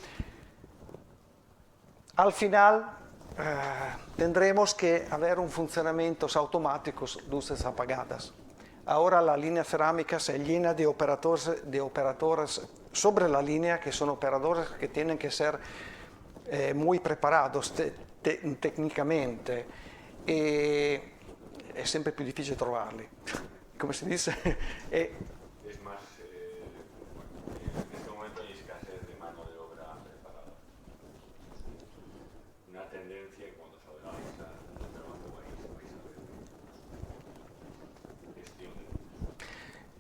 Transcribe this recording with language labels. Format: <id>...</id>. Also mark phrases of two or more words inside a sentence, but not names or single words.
<es>Al final tendremos que haber un funcionamiento automático, luces apagadas. Ahora la línea cerámica se llena de operadores sobre la línea, que son operadores que tienen que ser muy preparados técnicamente.</es> <it>È sempre più difficile trovarli, come si dice.</it> <es>Es más, en este momento hay escasez de mano de obra preparada. Una tendencia que cuando se organiza el trabajo vais a ver. Gestión de</es>